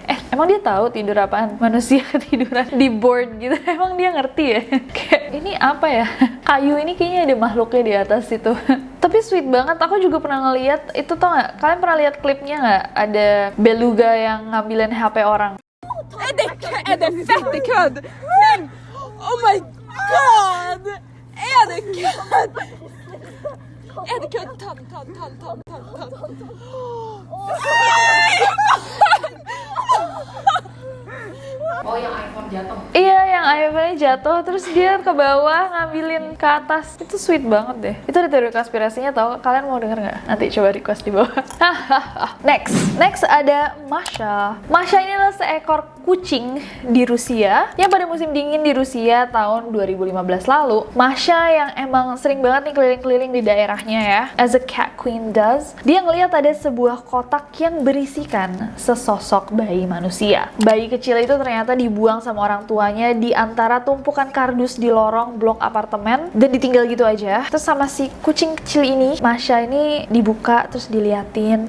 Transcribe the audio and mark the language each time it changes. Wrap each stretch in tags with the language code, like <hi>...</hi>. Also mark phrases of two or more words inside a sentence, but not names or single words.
<id>Emang dia tahu tidur apaan? Manusia ketiduran di board gitu. Emang dia ngerti ya? Kayak ini apa ya? Kayu ini kayaknya ada makhluknya di atas itu. Tapi sweet banget. Aku juga pernah ngeliat itu, tau nggak? Kalian pernah lihat klipnya nggak? Ada beluga yang ngambilin HP orang.</id> <sv>Är det fett kul? Men,</sv> <en>oh my god!</en> <sv>Är det kul? Är det kul? Tam.</sv> <id>Yang iPhone jatuh. Iya, yang iPhone jatuh terus dia ke bawah ngambilin ke atas. Itu sweet banget deh. Itu ada teori konspirasinya tau. Kalian mau denger nggak? Nanti coba request di bawah. Next ada Masha. Masha ini adalah seekor kucing di Rusia yang pada musim dingin di Rusia tahun 2015 lalu. Masha yang emang sering banget nih keliling-keliling di daerahnya ya,</id> <en>as a cat queen does.</en> <id>Dia ngelihat ada sebuah kotak yang berisikan sesosok bayi manusia. Bayi kecil itu ternyata dibuang sama orang tuanya di antara tumpukan kardus di lorong blok apartemen dan ditinggal gitu aja. Terus sama si kucing kecil ini, Masha ini dibuka terus diliatin.</id>